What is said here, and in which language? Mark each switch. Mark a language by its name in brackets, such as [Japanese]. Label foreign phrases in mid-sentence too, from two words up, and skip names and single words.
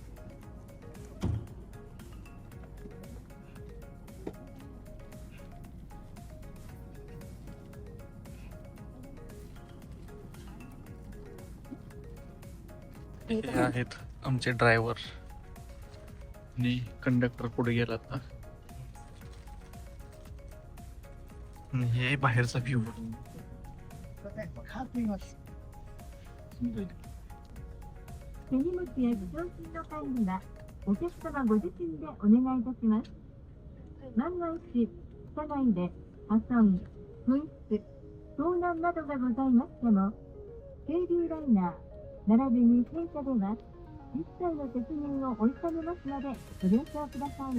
[Marathi] हे आहेत आमचे ड्रायव्हर आणि कंडक्टर पुढे गेला आता. आणि हे बाहेरचा व्ह्यू. [Japanese] 手荷物や自動品の管理はお客様ご自身でお願いいたします。万が一、車内で破損、紛失、盗難などがございましても、渓流ライナー並びに弊社では一切の責任を負いかねますのでご了承ください。